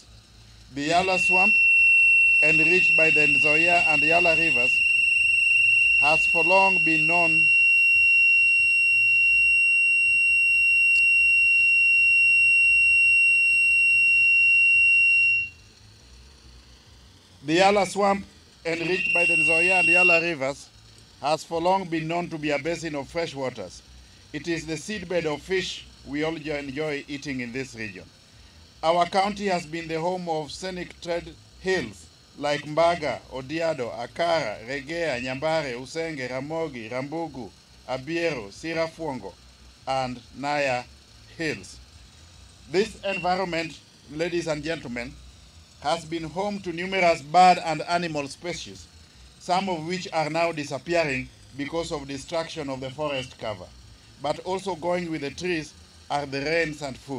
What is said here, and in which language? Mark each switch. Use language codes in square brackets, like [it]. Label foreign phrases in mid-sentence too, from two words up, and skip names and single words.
[en] The Yala swamp, enriched by the Nzoia and Yala rivers, has for long been known The Yala swamp, enriched by the Nzoia and Yala rivers, has for long been known to be a basin of fresh waters. It is the seedbed of fish we all enjoy eating in this region. Our county has been the home of scenic trade hills like Mbaga, Odiado, Akara, Regea, Nyambare, Usenge, Ramogi, Rambugu, Abiero, Sirafuongo, and Naya hills. This environment, ladies and gentlemen, has been home to numerous bird and animal species, some of which are now disappearing because of destruction of the forest cover. But also going with the trees are the rains and food.